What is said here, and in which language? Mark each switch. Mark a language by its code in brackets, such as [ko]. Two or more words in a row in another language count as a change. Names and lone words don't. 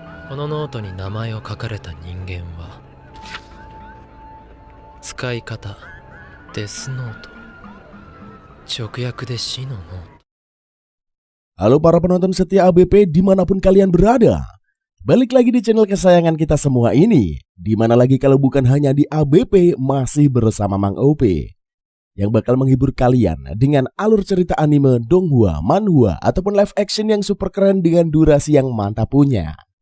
[ja] このノートに名前を書かれた人間は使い方デスノート、直訳で死のノート。 [id] Halo para penonton setia ABP dimanapun kalian berada. Balik lagi di channel kesayangan kita semua ini. Dimana lagi kalau bukan hanya di ABP, masih bersama Mang OP yang bakal menghibur kalian dengan alur cerita anime, donghua, manhwa, ataupun live action yang super keren dengan durasi yang mantap punya.